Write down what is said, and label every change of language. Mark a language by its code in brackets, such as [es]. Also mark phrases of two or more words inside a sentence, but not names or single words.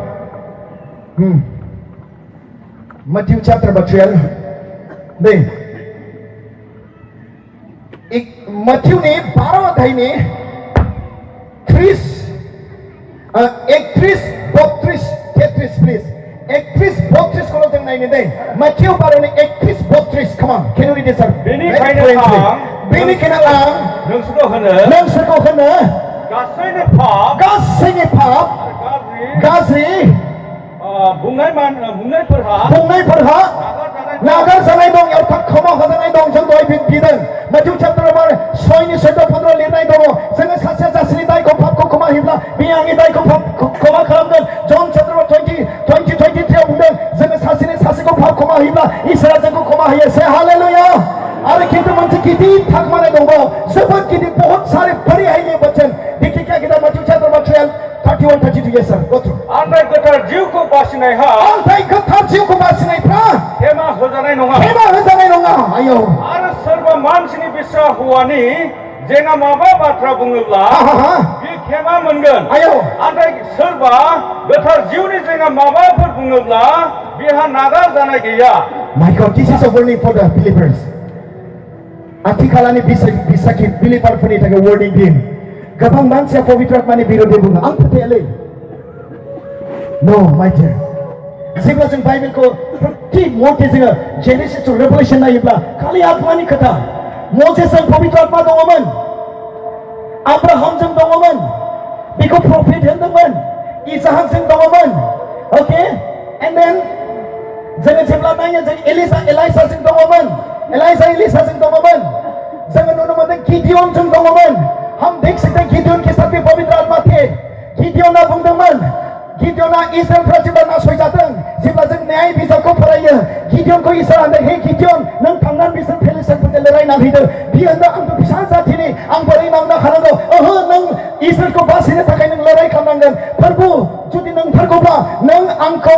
[brx] दे Matthewनि 12 अध्यायनि 31, 32, 33 please 31, 32 को जों नायनो दे Matthew 12 31, 32 [en] come on can you read this sir [brx] बेनिखायनो आं नोंसोरखौ होनो गासैनि पाप गाज्रि बुंनायफोरहा नागार जानाय दं एवथा क्षमा होजानाय दं जों दहाय बिदों Matthew chapter 6 14 लिरनाय दङ जोङो सासेया सासेनि दायखौ पापखौ क्षमा होयोब्ला बे आंनि दायखौ क्षमा खालामगोन John chapter 20:23 आव बुंदों जोङो सासेखौ पाप क्षमा होयोब्ला इसोरा जोंखौ क्षमा होयो से हालेलुया आरो खिन्थु मोनसे गिदिर थाखमानाय दंबावो जोबोद गिदिर [hi] बहुत सारे बड़ी है ये वचन देखिए क्या कहता है [brx] Matthew chapter 12 31, 32 [en] yes sir go through [brx] अन्थाइ गोथार जिउखौ बासिनायहा अन्थाइ गोथार जिउखौ बासिनायफ्रा खेमा होजानाय नङा आयौ आरो सोरबा मानसिनि बिस्रा हौवानि जेना माबा बाथ्रा बुङोब्ला बे खेमा मोनगोन आयौ नाथाय सोरबा गोथार जिउनि जेना माबाफोर बुङोब्ला बेहा नागार जानाय गैया [en] My God this is a warning for the believers [brx] आथिखालनि बिसाखि बिलिभारफोरनि थाखाय वार्निं दिन गोबां मानसिया पबित्र आत्मानि बिरोधै बुङो आं फोथायालै [en] no my dear [brx] जेब्ला जों बाइबेलखौ प्रति मथे जोङो जेनेसिस टु रेभेलेशन नायोब्ला खालि आत्मानि खोथा मसेसजों पबित्र आत्मा दङमोन आब्राहामजों दङमोन बेखौ प्रफेट होनदोंमोन इसाहाकजों दङमोन [en] okay and then [brx] जोङो जेब्ला नायो जों एलाइसाजों दङमोन एलिसाजों दङमोन जोङो नुनो मोनदों गिडियनजों दङमोन [hi] हम देख सकते हैं गिडियन के साथ भी पवित्र आत्मा थे [brx] गिडियना बुंदोंमोन गिडियना इस्राएलफ्रा जेब्ला नासयजादों जेब्ला जों न्याय बिजाबखौ फरायो गिडियनखौ इसोरा होनदों हे गिडियन नों थांनानै बिसोर फेलिस्टाइनफोरजों लड़ायनानै फैदो बियो होनदों आंबो फिसा जाथिनि आं बोरै मावनो हानांगौ ओहो नों इसोरखौ बासिनो थाखाय नों लड़ाई खालामनांगोन प्रभु जुदि नोंथारगौब्ला नों आं आंखौ